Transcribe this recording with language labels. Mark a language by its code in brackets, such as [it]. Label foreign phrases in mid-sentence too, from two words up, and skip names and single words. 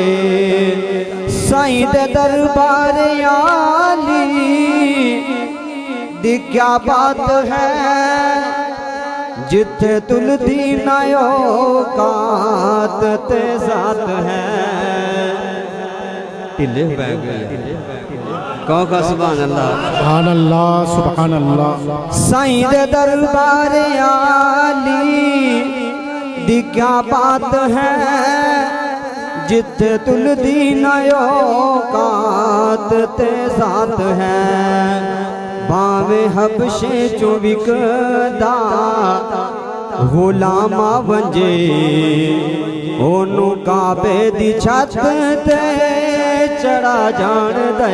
[pa] سائیں دے دربار عالی دی کیا بات ہے، جتھے تلدی نا اوقات تے ذات ہے. ڈھلے پے گئے، کہو کا [ar] سبحان الله. سبحان الله سبحان الله. [pa] سائیں دے دربار عالی دی کیا بات ہے، جتھے تلدی نا اوقات تے ذات ہے. بھاوے حبشے چو وکدا غلاما ونجے، اوہنوں کعبے دی چھت تے چڑھا جان دے.